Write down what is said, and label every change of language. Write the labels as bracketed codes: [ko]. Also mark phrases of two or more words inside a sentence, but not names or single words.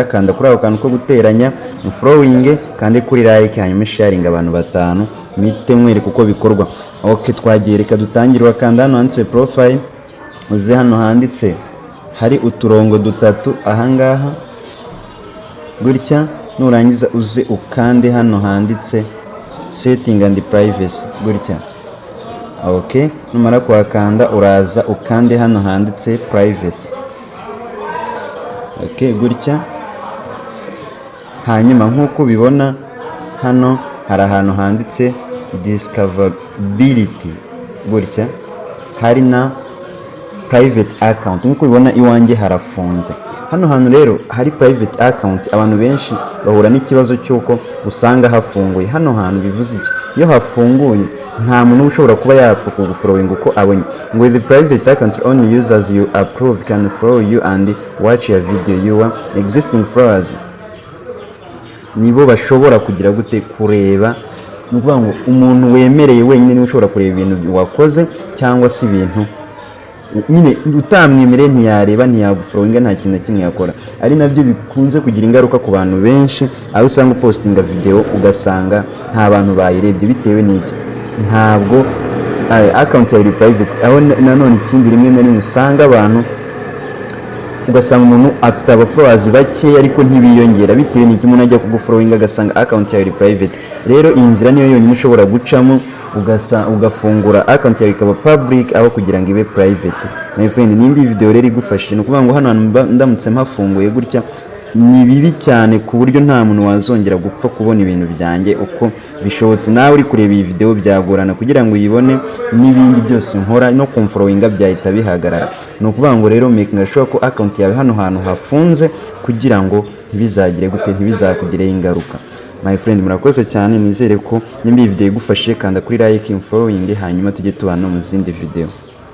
[rw] Kanda kuri ako kantu ko guteranya following, kandi kuri like, hanyuma sharing abantu batanu mite mwereka uko bikorwa. Okay, twagiye, reka dutangire. Wakanda hano handitse profile, uze hano handitse hari uturongo dutatu ahangaha gutya, nurangiza uze ukande hano handitse [en] setting and privacy [rw] gutya. Okay, numara kuhakanda uraza ukande hano handitse privacy. Okay, gutya. Hanyuma nk'uko ubibona hano hari ahantu handitse discoverability gutya, hari na private account. Nk'uko ubibona iwanjye harafunze. Hano hantu rero hari private account, abantu benshi bahura n'ikibazo cy'uko usanga hafunguye. Hano hantu bivuze iki? Iyo hafunguye nta muntu ushobora kuba yapfa kugufollowing uko abonye. [en] With the private account, only users you approve can follow you and watch your video. Your existing followers [rw] nibo bashobora kugira gute kureba. Ni ukuvuga ngo umuntu wemereye wenyine niwe ushobora kureba ibintu wakoze, cyangwa se ibintu nyine utamwemereye ntiyareba, ntiyagufollowinga, nta kintu na kimwe yakora. Ari nabyo bikunze kugira ingaruka ku bantu benshi, aho usanga postinga video ugasanga nta bantu bayirebye bitewe n'iki? Ntabwo account yawe private. Aho nanone ikindi rimwe na rimwe usanga abantu, ugasanga umuntu afite abafollowers bake ariko ntibiyongera bitewe n'iki? Umuntu ajya kugufollowinga agasanga account yawe private. Rero iyi nzira niyo yonyine ushobora gucamo ugafungura account yawe ikaba public aho kugira ngo ibe private. [en] My friend, [rw] nimba iyi video rero igufashije, ni ukuvuga ngo hano ndamutse mpafunguye gutya ni bibi cyane ku buryo nta muntu wazongera gupfa kubona ibintu byanjye uko bishobotse. Nawe uri kureba iyi video byagorana kugira ngo uyibone, n'ibindi byose nkora no kumfollowinga byahita bihagarara. Ni ukuvuga ngo rero [en] making sure [rw] ko account yawe hano hantu hafunze kugira ngo ntibizagire gute, ntibizakugireho ingaruka. [en] My friend, [rw] murakoze cyane, nizere ko nimba iyi video igufashije kanda kuri like, following, hanyuma tujye tubana mu zindi video.